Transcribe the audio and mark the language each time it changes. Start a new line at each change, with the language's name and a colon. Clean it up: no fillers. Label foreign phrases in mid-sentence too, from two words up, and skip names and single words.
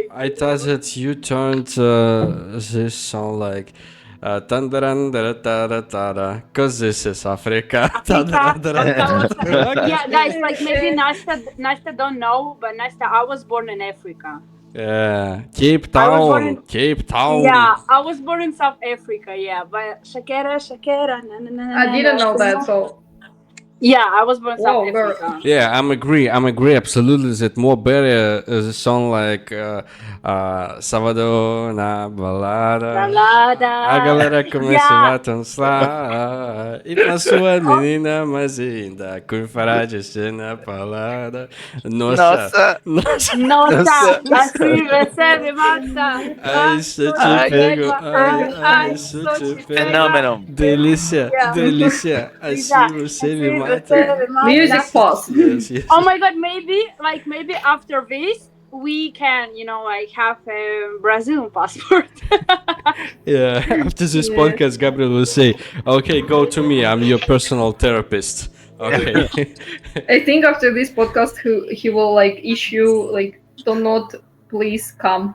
English: I thought that you turned this song like cause this is Africa. Africa, Okay. yeah, guys, like maybe Nastya don't know, but Nastya, I was born in Africa. Yeah, Cape I was born Town, in Cape Town. Yeah, I was born in South Africa. Yeah, but Shakira, Shakira, na na na na I didn't know that, na. so Yeah, I was born in South whoa, girl. Africa. Yeah, I'm agree absolutely that more better is a song like Sábado na balada. A
Portuguese: Balada. galera começa
English: Yeah.
Portuguese: a dançar e na sua menina mais linda com fará na balada. Nossa, Nossa, nossa, Nossa, nossa. assim você me mata. ai se eu te Ai, pego, Ai, se eu sou te te pego. pega.
English: phenomenal.
Portuguese: Delícia,
English: Yeah.
Portuguese: delícia, assim
English: Yeah.
Portuguese: você me Assim mata. você me mata.
English: Music pause. Yes, yes. Oh my god, maybe after this we can, like have a Brazilian passport. Yeah, after this podcast, Gabriel will say, "Okay, go to me. I'm your personal therapist." Okay. I think after this podcast, he will like issue like, do not please come.